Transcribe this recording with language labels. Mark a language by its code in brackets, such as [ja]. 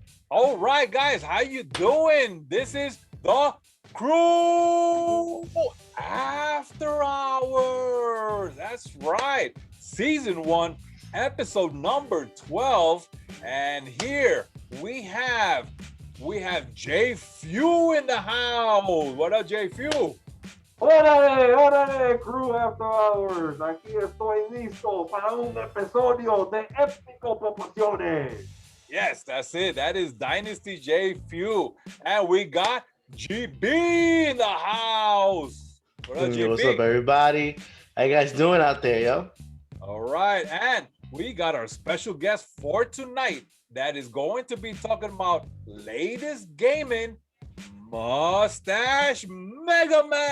[en] All right, guys, how you doing? This is the CREW After Hours. That's right, season 1, episode number 12, and here we have JFEW in the house. What up, JFEW? [es] ¡Órale, órale, CREW After Hours! Aquí estoy listo para un episodio de épico proporciones. [en] Yes, that's it. That is Dynasty JFEW. And we got GB in the house. What up, GB? What's up, everybody? How you guys doing out there, yo? All right. And we got our special guest for tonight that is going to be talking about latest gaming, Mustache MEGAMAN.